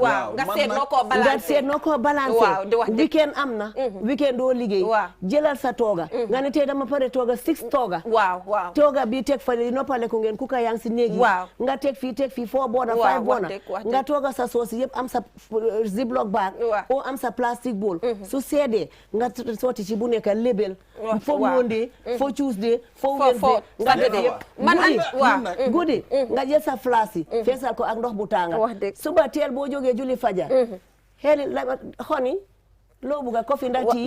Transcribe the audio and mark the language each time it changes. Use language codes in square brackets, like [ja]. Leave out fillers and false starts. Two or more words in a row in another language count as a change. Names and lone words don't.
[wo] waaw nga seet noo ko balancer weekend am na weekend doo liggéey jëlal sa tooga nga ne tey dama pare tooga 6 tooga waaw tooga bi teg fa li noppale ko ngeen ku ka yang si néegi nga teg fii 4 boona 5 boona nga tooga sa soos yëpp am sa [en] ziploc bag [wo] o am sa [en] plastic bowl [wo] su seedee nga sotti ci bu nekk label fo Monday fo Tuesday fo Wednesday nga def guddi nga jël sa flash yi feesal ko ak ndox bu tànga suba teel boo jógee julli fajar xeeli la xoni loo bugga kofi ndax tii